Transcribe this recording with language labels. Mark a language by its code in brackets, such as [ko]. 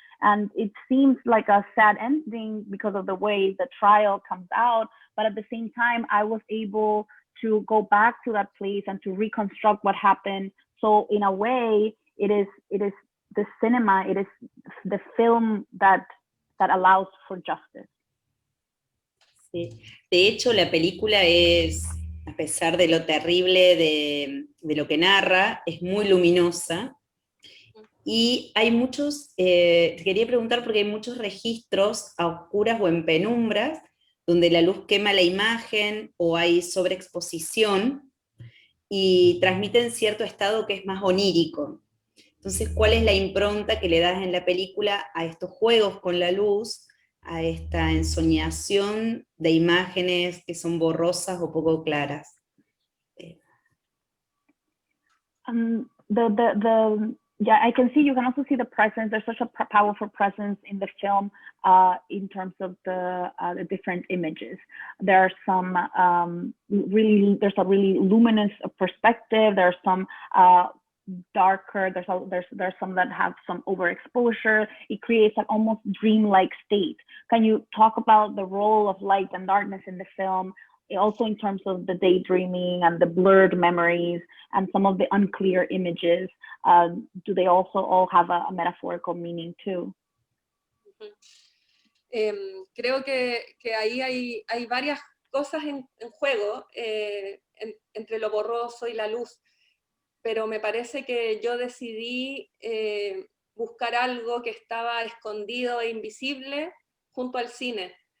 [en] And it seems like a sad ending because of the way the trial comes out, but at the same time, I was able to go back to that place and to reconstruct what happened. So in a way, it is the cinema, it is the film that allows for justice. [es] Sí. De hecho, la película es, a pesar de lo terrible de lo que narra, es muy luminosa. Y hay muchos, te quería preguntar porque hay muchos registros a oscuras o en penumbras, donde la luz quema la imagen o hay sobreexposición y transmiten cierto estado que es más onírico. Entonces, ¿cuál es la impronta que le das en la película a estos juegos con la luz, a esta ensoñación de imágenes que son borrosas o poco claras? [en] Yeah, I can see, you can also see the presence. There's such a powerful presence in the film in terms of the different images. There are some there's a really luminous perspective. There's some darker, there's some that have some overexposure. It creates an almost dreamlike state. Can you talk about the role of light and darkness in the film, also in terms of the daydreaming and the blurred memories and some of the unclear images? Do they also all have a metaphorical meaning too? [es] Creo que ahí hay varias cosas en juego entre lo borroso y la luz, pero me parece que yo decidí buscar algo que estaba escondido e invisible junto al cine.